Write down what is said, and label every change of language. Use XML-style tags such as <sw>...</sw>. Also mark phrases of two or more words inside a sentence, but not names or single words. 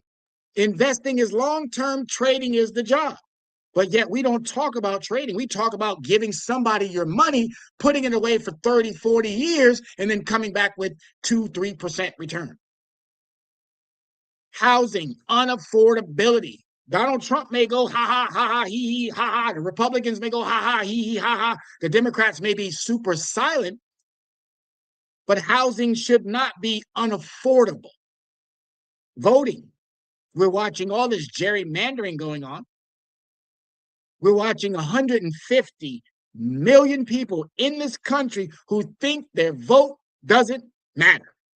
<en>Investing is long-term. Trading is the job. But yet we don't talk about trading. We talk about giving somebody your money, putting it away for 30, 40 years, and then coming back with 2-3% return. Housing, unaffordability. Donald Trump may go ha ha ha ha he he ha ha. The Republicans may go ha ha he he ha ha. The Democrats may be super silent, but housing should not be unaffordable. Voting. We're watching all this gerrymandering going on. We're watching 150 million people in this country who think their vote doesn't matter.</en>